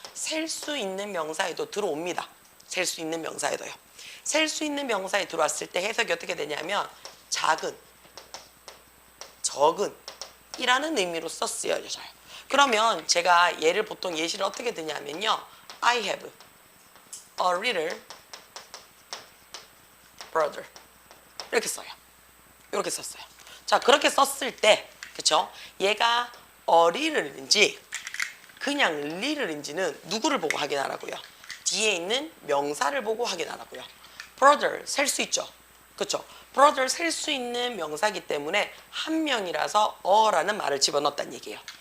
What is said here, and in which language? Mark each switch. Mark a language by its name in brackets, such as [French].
[Korean] 셀 수 있는 명사에도 들어옵니다. 셀 수 있는 명사에도요. 셀 수 있는 명사에 들어왔을 때 해석이 어떻게 되냐면 작은, 적은 이라는 의미로써 쓰여져요. 그러면 제가 얘를 보통 예시를 어떻게 드냐면요. [English] I have a little brother [Korean] 이렇게 써요. 이렇게 썼어요. 자, 그렇게 썼을 때 그쵸? 얘가 little인지 그냥 little인지는 누구를 보고 확인하라고요? 뒤에 있는 명사를 보고 확인하라고요. brother 셀 수 있죠. 그쵸? brother 셀 수 있는 명사기 때문에 한 명이라서 라는 말을 집어넣었다는 얘기예요.